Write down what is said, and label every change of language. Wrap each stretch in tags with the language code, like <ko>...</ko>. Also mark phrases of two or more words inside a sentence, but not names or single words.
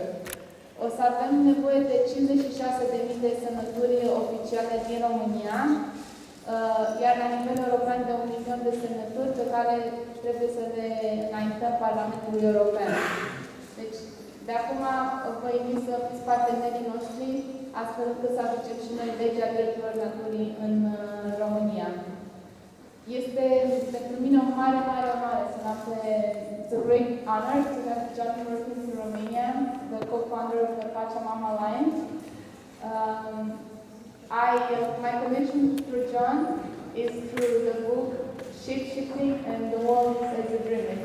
<ro>O să avem nevoie de 56.000 de semnături oficiale din România, iar la nivel european de 1.000.000 de semnături pe care trebuie să le înaintăm Parlamentului European. Deci, de acum vă invit să fiți partenerii noștri, astfel încât să aducem și noi legea drepturilor naturii în România. Este pentru mine o mare, mare onoare să am pe</ro> <en>It's a great honor to have John Perkins in Romania, the co-founder of the Pacea Mama Alliance. My connection through John is through the book Shape-Shifting and the World as a Dreaming.</en>